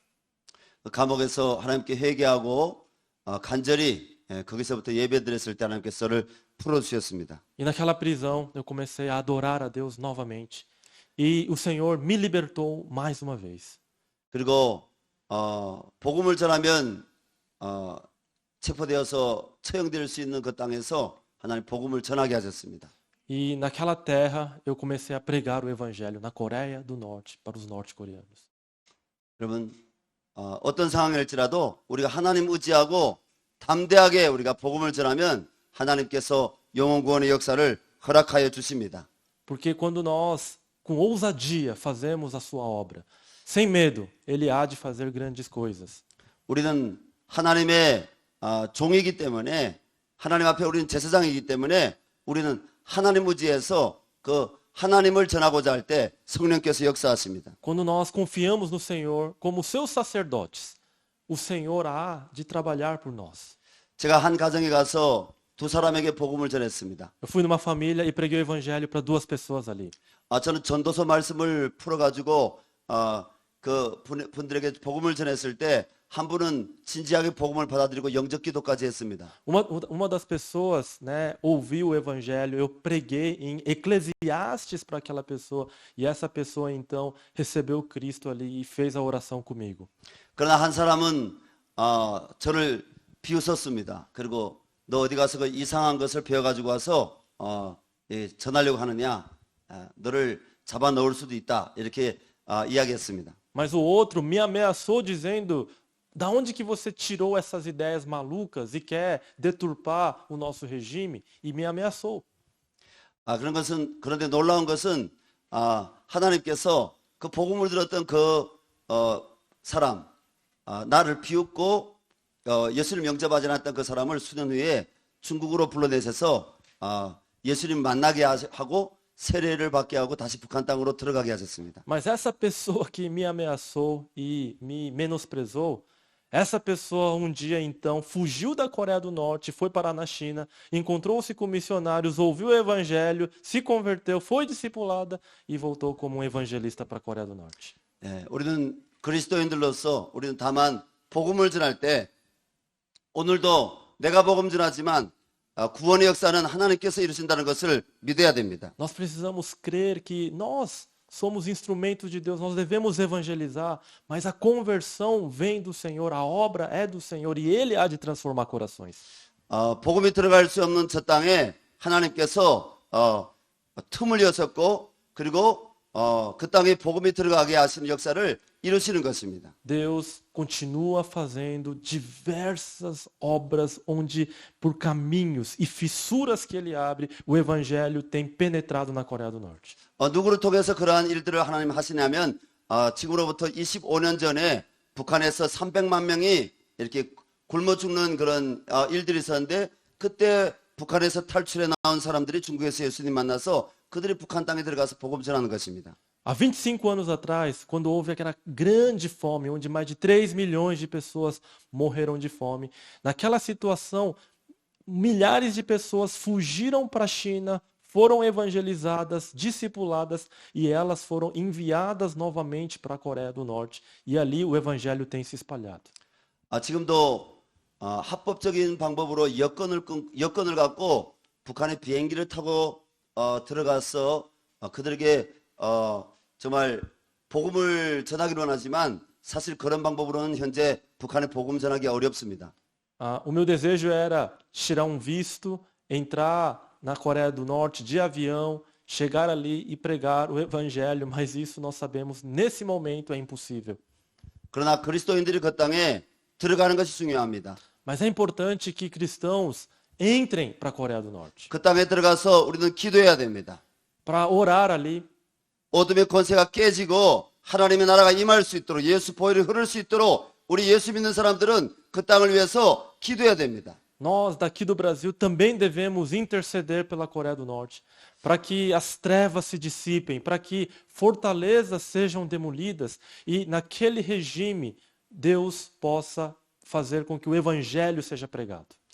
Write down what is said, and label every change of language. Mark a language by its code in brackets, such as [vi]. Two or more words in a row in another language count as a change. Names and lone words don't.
[ko] 감옥에서 하나님께 회개하고 간절히 거기서부터 예배드렸을 때 하나님께서 저를 풀어주셨습니다. [pt] E naquela prisão eu comecei a adorar a Deus novamente. E o Senhor me libertou mais uma vez. [ko] 그리고 복음을 전하면 체포되어서 처형될 수 있는 그 땅에서 하나님 복음을 전하게 하셨습니다. [pt] E naquela terra eu comecei a pregar o evangelho na Coreia do Norte para os norte-coreanos. [ko] 여러분 어떤 상황일지라도 우리가 하나님 의지하고 담대하게 우리가 복음을 전하면 하나님께서 영혼 구원의 역사를 허락하여 주십니다. [pt] Porque quando nós, com ousadia, fazemos a sua obra, sem medo, ele há de fazer grandes coisas. [ko] 우리는 하나님의 종이기 때문에 하나님 앞에 우리는 제사장이기 때문에 우리는 하나님 의지해서 그 하나님을 전하고자 할 때 성령께서 역사하십니다. [pt] Quando nós confiamos no Senhor como seus sacerdotes, o Senhor há de trabalhar por nós. [ko] 제가 한 가정에 가서 두 사람에게 복음을 전했습니다. [pt] Eu fui numa família e preguei o evangelho para 2 pessoas ali. [ko] 저는 전도서 말씀을 풀어가지고 그 분들에게 복음을 전했을 때 한 분은 진지하게 복음을 받아들이고 영적 기도까지 했습니다. [pt] Uma das pessoas, né, ouviu o evangelho, eu preguei em Eclesiastes para aquela pessoa, e essa pessoa então recebeu Cristo ali e fez a oração comigo. [ko] 그러나 한 사람은 저를 비웃었습니다. 그리고 너 어디 가서 그 이상한 것을 배워가지고 와서 전하려고 하느냐? 너를 잡아 넣을 수도 있다. 이렇게 이야기했습니다. [pt] Mas o outro me ameaçou dizendo: da onde que você tirou essas ideias malucas e quer deturpar o nosso regime? E me ameaçou. [ko] 그런데 놀라운 것은 하나님께서 그 복음을 들었던 그 사람, 나를 비웃고 예수님 영접하지 않았던 그 사람을 수년 후에 중국으로 불러내셔서 예수님 만나게 하고 세례를 받게 하고 다시 북한 땅으로 들어가게 하셨습니다. [pt] Mas essa pessoa que me ameaçou e me menosprezou, essa pessoa um dia então fugiu da Coreia do Norte, foi parar na China, encontrou-se com missionários, ouviu o evangelho, se converteu, foi discipulada e voltou como um evangelista para a Coreia do Norte. [ko] 우리는 그리스도인들로서 우리는 다만 복음을 전할 때 오늘도 내가 복음 전하지만 구원의 역사는 하나님께서 이루신다는 것을 믿어야 됩니다. [pt] Nós precisamos crer que nós somos instrumentos de Deus, nós devemos evangelizar, mas a conversão vem do Senhor, a obra é do Senhor e Ele há de transformar corações. [ko] 복음이 들어갈 수 없는 저 땅에 하나님께서 틈을 여셨고 그리고 그 땅에 복음이 들어가게 하시는 역사를 이루시는 것입니다. [pt] Deus continua fazendo diversas obras onde por caminhos e fissuras que ele abre, o evangelho tem penetrado na Coreia do Norte. [ko] 누구를 통해서 그러한 일들을 하나님 하시냐면 지금으로부터 25년 전에 북한에서 300만 명이 이렇게 굶어 죽는 그런 일들이 있었는데 그때 북한에서 탈출해 나온 사람들이 중국에서 예수님 만나서 그들이 북한 땅에 들어가서 복음 전하는 것입니다. [pt] Há 25 anos atrás, quando houve aquela grande fome, onde mais de 3 milhões de pessoas morreram de fome, naquela situação, milhares de pessoas fugiram para a China, foram evangelizadas, discipuladas, e elas foram enviadas novamente para a Coreia do Norte. E ali o evangelho tem se espalhado. [ko] 지금도 합법적인 방법으로 여권을 갖고 북한에 비행기를 타고 들어가서 그들에게 정말 복음을 전하기로 원하지만 사실 그런 방법으로는 현재 북한에 복음 전하기 어렵습니다. [pt] O meu desejo era tirar um visto, entrar na Coreia do Norte de avião, chegar ali e pregar o evangelho, mas isso nós sabemos nesse momento é impossível. [ko] 그러나 그리스도인들이 그 땅에 들어가는 것이 중요합니다. [pt] Mas é importante que cristãos entrem para a Coreia do Norte. [ko] 그 땅에 들어가서 우리는 기도해야 됩니다. [pt] Para orar ali. [ko] 어둠의 권세가 깨지고 하나님의 나라가 임할 수 있도록 예수 보혈이 흐를 수 있도록 우리 예수 믿는 사람들은 그 땅을 위해서 기도해야 됩니다. [pt] Nós daqui do Brasil também devemos interceder pela Coreia do Norte, para que as trevas se dissipem, para que fortalezas sejam demolidas e naquele regime Deus possa fazer com que o evangelho seja pregado.